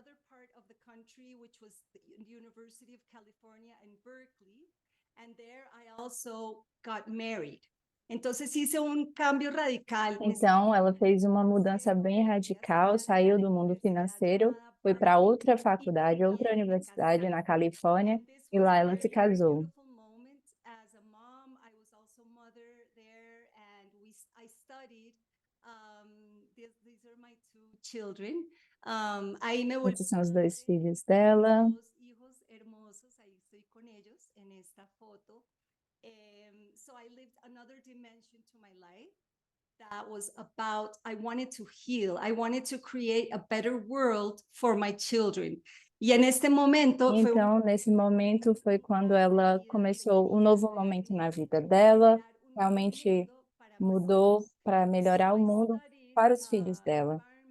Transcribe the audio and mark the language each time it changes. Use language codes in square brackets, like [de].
[en] part of the country, which was the University of California in Berkeley, and there I also got married. [es] Entonces hice un cambio radical. [pt] Então, ela fez uma mudança bem radical, saiu do mundo financeiro, foi para outra faculdade, outra universidade na Califórnia, e lá ela se casou. [en] As a mom, I was also mother there, and I studied. These are my two children. [es] Ahí me volví [pt] Esses são os dois filhos dela. [es] dos hijos hermosos, ahí estoy con ellos en esta foto. [en] So I lived another dimension to my life that was about, I wanted to heal. I wanted to create a better world for my children. [pt] E neste momento foi Então, nesse momento foi quando ela começou um novo momento na vida dela, realmente mudou para melhorar o mundo para os filhos dela.